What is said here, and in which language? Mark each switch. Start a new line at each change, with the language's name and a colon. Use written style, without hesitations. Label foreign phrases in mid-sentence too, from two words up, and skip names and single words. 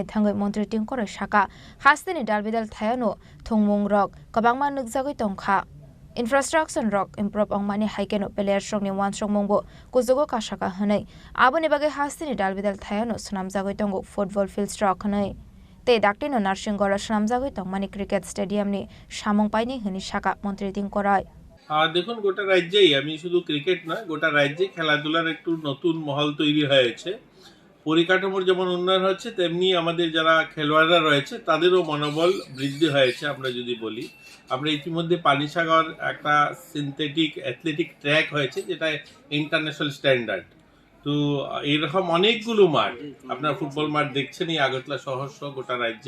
Kok Borok: थांगै मन्त्रि टिंकर साका हास्तिनि दालबिदाल थायानो थुंमुं रक गोबांमा नगजागै तंखा इन्फ्रास्ट्राक्चर रक इमप्रुव अंगमानि हाइकेनो प्लेयार्स रकनि वानसक मंगबो कुजगो कासाका हनै आबनि बागै हास्तिनि दालबिदाल थायानो सुनामजागै तंगो
English: football field
Kok Borok: स्ट्रक हनै ते दाक्टिनो नार्सिंगरा सुनामजागै तंगमानि क्रिकेट स्टेडियामनि सामं पाइनि हनि साका मन्त्रि टिंकराय
Bangla: দেখুন গোটা রাজ্যেই আমি শুধু ক্রিকেট নয় গোটা রাজ্যে খেলাধুলার একটু নতুন মহল তৈরি হয়েছে পরিকাঠামোর যেমন উন্নয়ন হচ্ছে তেমনি আমাদের যারা খেলোয়াড়রা রয়েছে তাদেরও মনোবল বৃদ্ধি হয়েছে আমরা যদি বলি আমরা ইতিমধ্যে পানিসাগর একটা
English: synthetic athletic track
Bangla: হয়েছে যেটা
English: international standard
Bangla: তো এরকম অনেকগুলো মাঠ আপনারা ফুটবল মাঠ দেখছেনই আগরতলা শহর সহ গোটা রাজ্যে